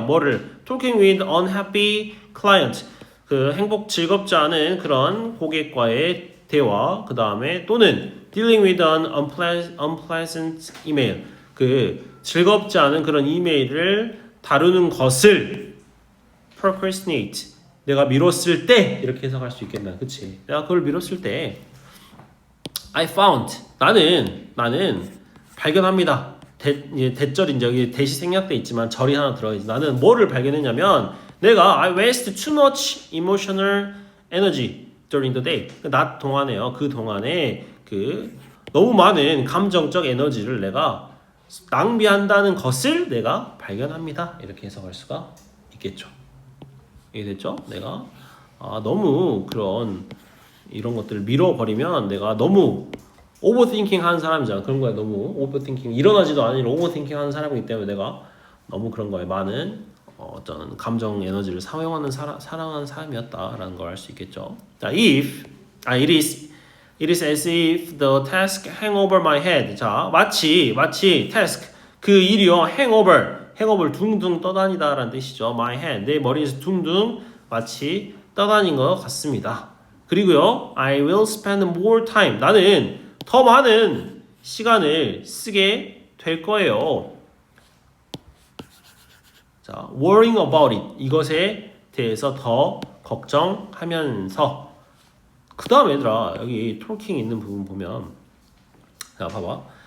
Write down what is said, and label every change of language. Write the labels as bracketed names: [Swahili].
[Korean] 뭐를 [English] talking with unhappy client [Korean] 그 즐겁지 않은 그런 고객과의 대화 그 다음에 또는 [English] dealing with an unpleasant email [Korean] 그 즐겁지 않은 그런 이메일을 다루는 것을 procrastinate 내가 미뤘을 때 이렇게 해석할 수 있겠나, 그치? 내가 그걸 미뤘을 때 [English] I found [Korean] 나는 발견합니다. 대절인지 여기 대시 생략돼 있지만 절이 하나 들어있지. 나는 뭐를 발견했냐면 내가 [English] I waste too much emotional energy during the day. [Korean] 낮 동안에요. 그 동안에 그 너무 많은 감정적 에너지를 내가 낭비한다는 것을 내가 발견합니다. 이렇게 해석할 수가 있겠죠. 이해됐죠? 내가 너무 그런 이런 것들을 밀어버리면 내가 너무 오버띵킹 하는 사람이잖아. 그런 거에 너무 오버띵킹 일어나지도 않은 일 오버띵킹 하는 사람이기 때문에 내가 너무 그런 거에 많은 어떤 감정 에너지를 사용하는 사랑하는 사람이었다라는 걸 알 수 있겠죠. [English] 자, it is as if the task hang over my head. [Korean] 자, 마치 task 그 일이요 행업을 둥둥 떠다니다라는 뜻이죠. My head 내 머리에서 둥둥 마치 떠다닌 것 같습니다. [English] 그리고요, I will spend more time. [Korean] 나는 더 많은 시간을 쓰게 될 거예요. [English] 자, worrying about it. [Korean] 이것에 대해서 더 걱정하면서. 그 다음 얘들아, 여기 talking 있는 부분 보면, 자, 봐봐.